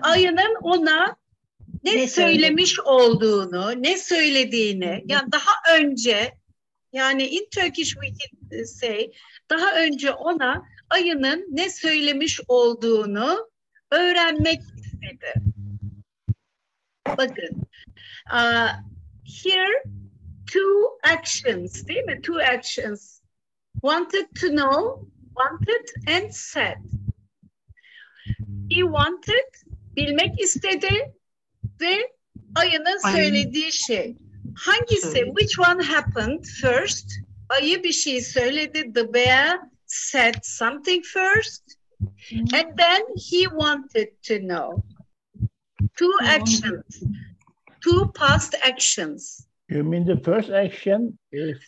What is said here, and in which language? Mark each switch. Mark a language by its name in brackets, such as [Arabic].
[Turkish] Ayının ona ne söylemiş olduğunu, ne söylediğini, yani daha önce, yani [English] in Turkish we can say, [Turkish] daha önce ona ayının ne söylemiş olduğunu öğrenmek istedi. [English] Bakın, here two actions, [Turkish] değil mi? [English] Two actions. Wanted to know, wanted and said. He wanted, [Turkish] bilmek istedi ve ayının söylediği şey. Hangisi? [English] Which one happened first? [Turkish] Ayı bir şey söyledi. [English] The bear said something first. And then he wanted to know. Two actions. Two past actions. You mean the first action is